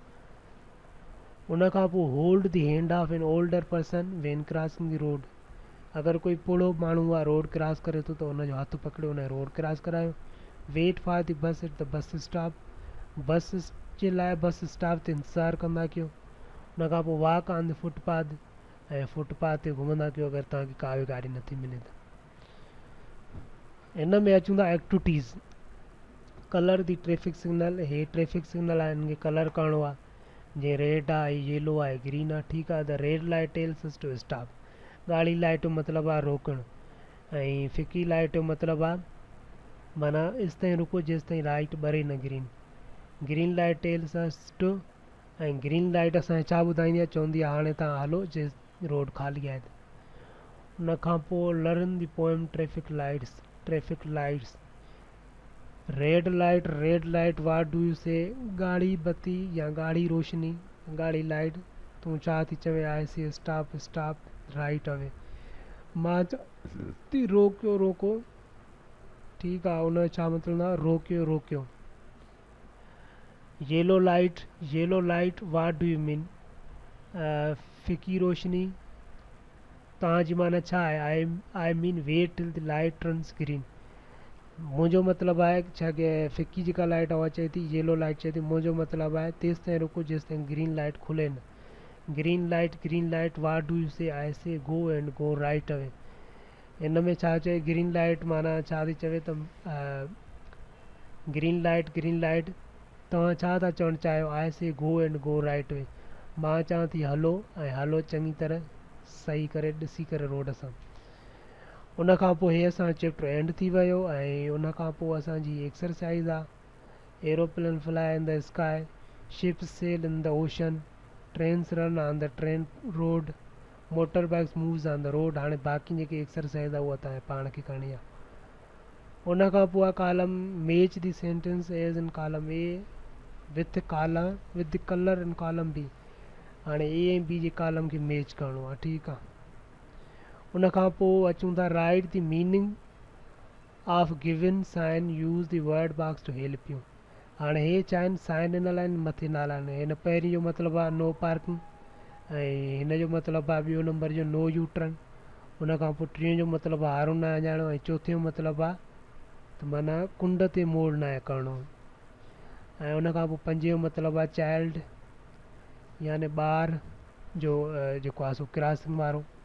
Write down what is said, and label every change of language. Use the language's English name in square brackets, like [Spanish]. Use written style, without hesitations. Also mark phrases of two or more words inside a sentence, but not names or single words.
[Sindhi] उन खां पोइ [English] hold the hand of an older person when crossing the road, [Sindhi] अगरि कोई बुढ़ो माण्हू आहे [English] road cross [Sindhi] करे थो त उनजो हथु पकड़ियो, उन [English] road cross [Sindhi] करायो। [English] wait for the bus at the bus stop, [Sindhi] बस जे लाइ [English] bus stop [Sindhi] ते इंतज़ारु कंदा कयो। उन खां पोइ [English] walk on the footpath, [Sindhi] ऐं फुटपाथ ते घुमंदा कयो अगरि तव्हांखे का बि गाॾी नथी मिले त। हिन में अचूं था एक्टिविटीज़, [English] colour the traffic signal, [Sindhi] हे [English] traffic signal [Sindhi] आहे, हिनखे कलर करिणो आहे। जीअं रेड आहे, येलो आहे, ग्रीन आहे, ठीकु आहे। [English] the red light tells us to stop, [Sindhi] ॻाढ़ी लाइट जो मतिलबु आहे रोकणु, ऐं फिकी लाइट जो मतिलबु आहे माना इस ताईं रुको जेसि ताईं लाइट ॿरे न ग्रीन। [English] green light tells us to, [Sindhi] ऐं [English] green light [Sindhi] असांखे छा ॿुधाईंदी आहे, चवंदी आहे हाणे तव्हां हलो जेसि रोड ख़ाली आहे। उन खां पोइ [English] learn the poem traffic lights, traffic lights, red light what do you say, [Sindhi] ॻाढ़ी बत्ती या ॻाढ़ी रोशनी, ॻाढ़ी लाइट तूं छा थी चवे, [English] I see stop, stop right away, [Sindhi] मां थी रोकियो रोको, ठीकु आहे। उन जो छा मतिलबु आहे, रोकियो रोकियो। [English] yellow light what do you mean, [Sindhi] फिकी रोशनी, तव्हांजी माना छा आहे, [English] I mean wait till the light turns green, [Sindhi] मुंहिंजो मतिलबु आहे छा की फिकी जेका लाइट आहे उहा चए थी, [English] yellow light [Sindhi] चए थी, मुंहिंजो मतिलबु आहे तेसि ताईं रुको जेसि ताईं [English] green light [Sindhi] खुले न। [English] green light what do you say, I say go and go right away. [Sindhi] हिन में छा चए, [English] green light [Sindhi] माना छा थी चवे त [English] green light [Sindhi] तव्हां छा था चवणु चाहियो, [English] I say go and go right way, [Sindhi] मां चवां थी हलो ऐं हलो चङी तरह सही करे ॾिसी करे रोड सां। उन खां पोइ हे असां [English] chapter end [Sindhi] थी वियो ऐं उन खां पोइ असांजी एक्सरसाइज़ आहे [English] aeroplane fly in the sky ships sail in the ocean trains run on the train road motor bikes moves on the road. [Sindhi] हाणे बाक़ी जेकी एक्सरसाइज़ आहे उहा तव्हां पाण खे करणी आहे। उन खां पोइ आहे [English] column match the sentence as in column A with colour in column B. [Sindhi] हाणे ए ऐं बी जे कॉलम खे मैच करिणो आहे, ठीकु आहे। उन खां पोइ अचूं था [English] write the meaning of given sign use the word box to help you. [Sindhi] हाणे हे चाइनि साइन ॾिनल आहिनि मथे नाला आहिनि। हिन पहिरीं जो मतिलबु आहे [English] no parking [Sindhi] ऐं हिन जो मतिलबु आहे ॿियो नंबर जो [English] no U turn. [Sindhi] उन खां पोइ टीं जो मतिलबु आहे हारो न अञाणो ऐं चौथे जो मतिलबु आहे त माना कुंड ते मोड़ न आहे करिणो। ऐं उन खां पोइ पंजे जो मतिलबु आहे चाइल्ड याने ॿार जो जेको आहे सो क्रॉसिंग वारो।